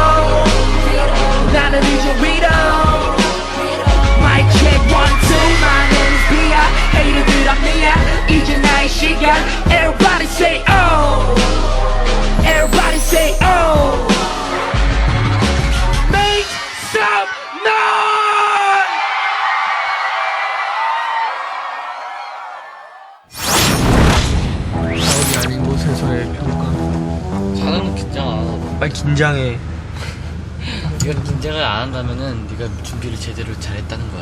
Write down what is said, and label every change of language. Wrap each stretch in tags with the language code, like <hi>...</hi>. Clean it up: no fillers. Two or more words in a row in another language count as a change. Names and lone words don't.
<ko>나는 이제 위로</ko> <en>Mic check 1, 2 My name is B.I Hater들 I'm</en> <ko>미야 이제 나의 시간</ko> <en>Everybody say oh Everybody say oh Make some noise</en> <ko>아닌 곳에서의 평가. 자는 긴장 안 하고. 빨리 긴장해. 네가 긴장을 안 한다면은 네가 준비를 제대로 잘했다는 거야.</ko>